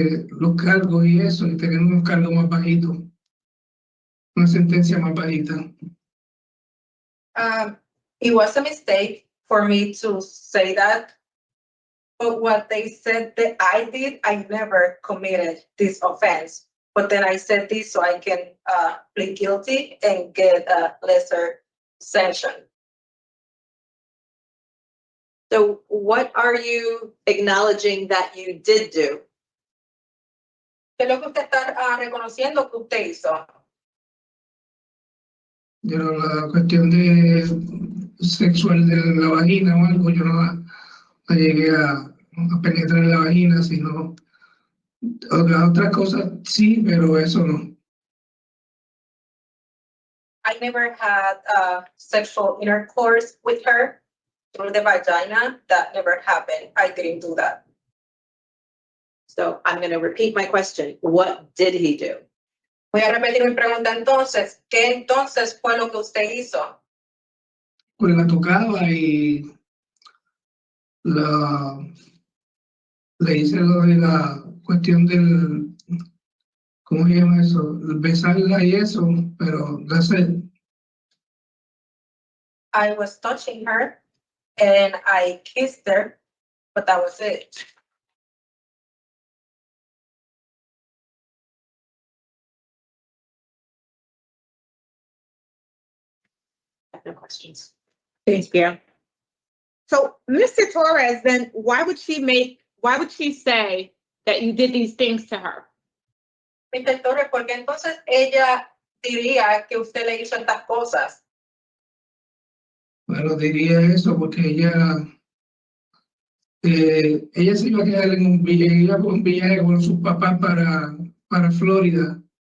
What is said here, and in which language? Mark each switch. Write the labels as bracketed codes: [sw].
[es] los cargos y eso, y tener unos cargos más bajitos, una sentencia más bajita. [en] It was a mistake for me to say that, but what they said that I did, I never committed this offense. But then I said this so I can plead guilty and get a lesser sanction. So what are you acknowledging that you did do? [es] ¿Qué es lo que usted está reconociendo que usted hizo? Pero la cuestión de sexual de la vagina o algo, yo no llegué a penetrar la vagina, sino otras cosas sí, pero eso no. [en] I never had sexual intercourse with her through the vagina. That never happened. I didn't do that. So I'm going to repeat my question. What did he do? [es] Voy a repetir mi pregunta entonces. ¿Qué entonces fue lo que usted hizo? Pues la tocaba y le hice lo de la cuestión del, ¿cómo se llama eso? Besarla y eso, pero [en] that's it. I was touching her and I kissed her, but that was it. No questions. Thank you. So, Mr. Torres, then why would she say that you did these things to her? Mr. [es] Torres, ¿por qué entonces ella diría que usted le hizo estas cosas? Bueno, diría eso porque ella ella se iba a quedar en un viaje, iba con un viaje con sus papás para Florida.